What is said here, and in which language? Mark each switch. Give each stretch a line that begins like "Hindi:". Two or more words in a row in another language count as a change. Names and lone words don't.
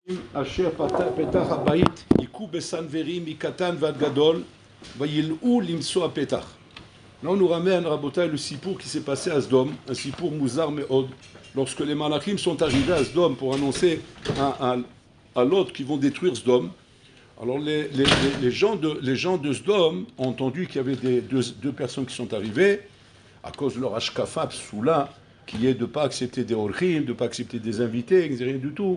Hebrew: אשר פתח הבית, היכו בסנוורים מקטן ועד גדול, וילאו למצוא הפתח.
French: Là, on nous ramène, Rabotai, le sipour qui s'est passé à Sdom, un
Hebrew: סיפור מוזר מאוד.
French: Lorsque les malachim sont arrivés à Sdom pour annoncer à l'autre qu'ils vont détruire Sdom, alors les gens de Sdom ont entendu qu'il y avait deux personnes qui sont arrivées, à cause de leur
Hebrew: השקפה פסולה,
French: qui est de ne pas accepter des orchim, de ne pas accepter des invités, rien du tout.